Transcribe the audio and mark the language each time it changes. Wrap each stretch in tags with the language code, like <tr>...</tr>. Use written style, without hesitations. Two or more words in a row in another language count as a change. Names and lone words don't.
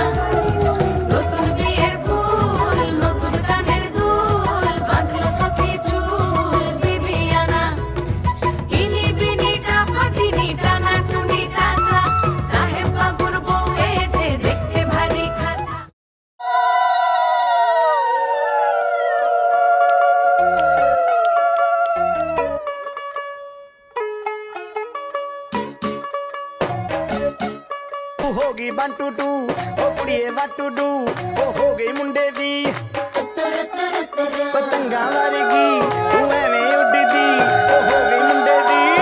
<bn>নতুন বিয়ের ফুল নতুন কানের দুল বাঁধলো সবে চুল বিবিয়ানা। ইনি বিনি টাপাটিনি টানাটুনি টাসা, সাহেব বাবুর বউ এসে দেখতে ভারী খাসা।</bn> <pa>ਹੋ ਗਈ 1 2 2 ਉਹ ਕੁੜੀਏ 1 2 2 ਉਹ ਹੋ ਗਈ ਮੁੰਡੇ ਦੀ ਪਤੰਗਾਂ ਵਰਗੀ ਤੂੰ ਐਵੇਂ ਉੱਡਦੀ ਉਹ ਹੋ ਗਈ ਮੁੰਡੇ ਦੀ</pa>